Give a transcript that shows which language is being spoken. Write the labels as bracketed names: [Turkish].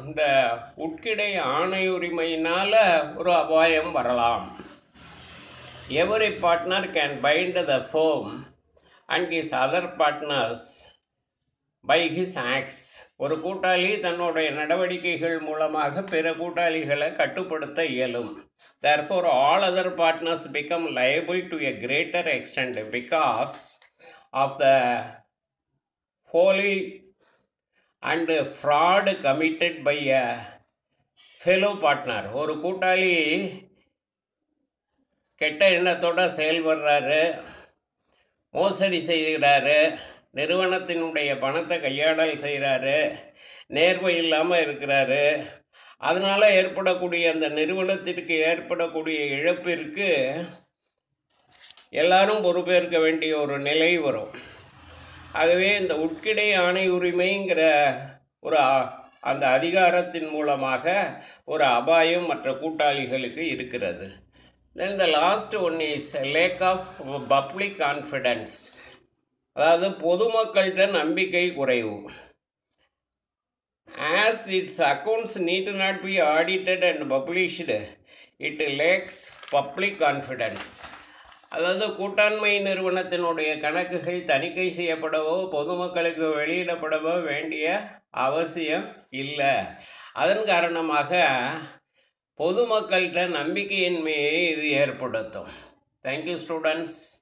[Tamil] இந்த உட்கிடை ஆணை உரிமையினால் ஒரு அபாயம் வரலாம். [English] Every partner can bind the firm and his other partners by his acts. [Tamil] ஒரு கூட்டாளி தன்னுடைய நடவடிக்கைகள் மூலமாக பிற கூட்டாளிகளை கட்டுப்படுத்த இயலும். [English] Therefore, all other partners become liable to a greater extent because of the folly and fraud committed by a fellow partner. [Tamil] ஒரு கூட்டாளி கெட்ட எண்ணத்தோடு செயல்படுறாரு, மோசடி செய்கிறாரு, நிறுவனத்தினுடைய பணத்தை கையாடல் செய்கிறாரு, நேர்மை இல்லாமல் இருக்கிறாரு. அதனால் ஏற்படக்கூடிய அந்த நிறுவனத்திற்கு ஏற்படக்கூடிய இழப்பிற்கு எல்லாரும் பொறுப்பேற்க வேண்டிய ஒரு நிலை வரும். ஆகவே இந்த உட்கிடை ஆணை உரிமைங்கிற ஒரு அந்த அதிகாரத்தின் மூலமாக ஒரு அபாயம் மற்ற கூட்டாளிகளுக்கு இருக்கிறது. [English] Then the last one is lack of public confidence. [Tamil] அதாவது பொதுமக்கள்கிட்ட நம்பிக்கை குறைவு. [English] As its accounts need not be audited and published, it lacks public confidence. [Tamil] அதாவது கூட்டாண்மை நிறுவனத்தினுடைய கணக்குகள் தணிக்கை செய்யப்படவோ பொதுமக்களுக்கு வெளியிடப்படவோ வேண்டிய அவசியம் இல்லை. அதன் காரணமாக பொதுமக்கள்கிட்ட நம்பிக்கையின்மையை இது ஏற்படுத்தும். [English] Thank you students.